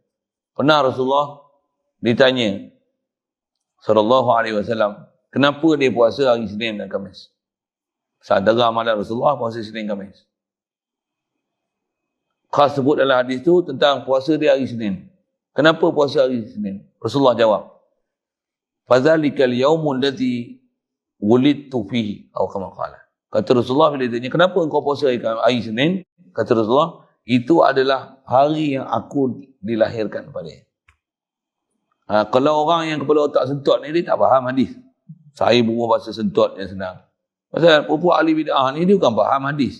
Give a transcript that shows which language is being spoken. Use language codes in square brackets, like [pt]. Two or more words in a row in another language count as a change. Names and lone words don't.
[ms] Pernah Rasulullah ditanya [ar] صلى الله عليه وسلم, [ms] kenapa dia puasa hari Isnin dan Khamis? Saudara amalan Rasulullah puasa Isnin dan Khamis. Khas sebut dalam hadis tu tentang puasa dia hari Isnin. Kenapa puasa hari Isnin? Rasulullah jawab, [ar] "فذلك اليوم الذي ولدت فيه," atau كما قال. [ms] Kata Rasulullah bila ditanya, kenapa engkau puasa hari Isnin? Kata Rasulullah, itu adalah hari yang aku dilahirkan padanya. Kalau orang yang kepala otak sentot ni, dia tak faham hadis. Saya berbual bahasa sentot yang senang. Pasal pupuk ahli bid'ah ni, dia bukan faham hadis.